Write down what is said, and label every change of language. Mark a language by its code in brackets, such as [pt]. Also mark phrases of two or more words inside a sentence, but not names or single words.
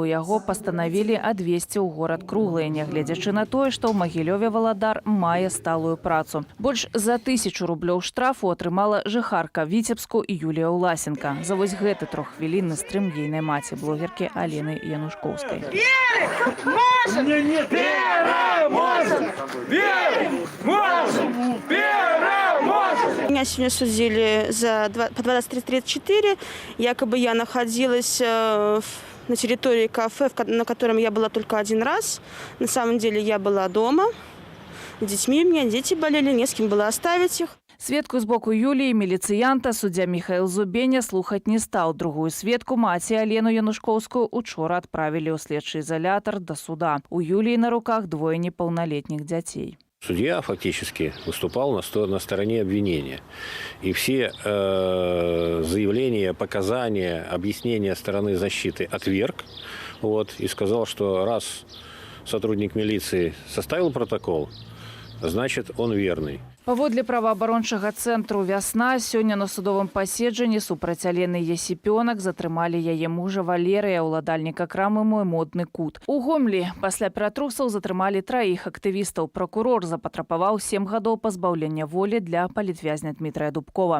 [be] Яго пастанавілі адвезці ў горад Круглыя, нягледзячы на тое, што ў Магілёве Валадар мае сталую працу. Больш за 1000 рублёў штрафу атрымала жыхарка Віцебску і Юлія Уласенка. За вось гэты 3-хвілінны стрым ейнай маці, блогеркі Аліны Янушкоўскай. [ru] Меня сегодня судили по 2334. Якобы я находилась на территории кафе, на котором я была только 1 раз. На самом деле я была дома. С детьми у меня дети болели, не с кем было оставить их. [be] Сведку з боку Юлії, міліцыянта, суддзя Міхаіл Зубеня слухаць не стаў. Другую сведку, маці Алену Янушкоўскую, учора адправілі ў следчы изолятор до суда. У Юлії на руках 2 непаўналетніх дзяцей. [ru] Судья фактически выступал на стороне обвинения. И все заявления, показания, объяснения стороны защиты отверг. И сказал, что раз сотрудник милиции составил протокол, значит, он верный. [be] Паводле праваабарончага цэнтру «Вясна» сёння на судовым паседжанні супраць Алены Ясіпёнак затрымалі яе мужа Валерыя, уладальніка крамы «Мой модны кут». У Гомлі пасля ператрусаў затрымалі 3 актывістаў. Пракурор запатрабаваў 7 гадоў пазбаўлення волі для палітвязня Дмітрая Дубкова.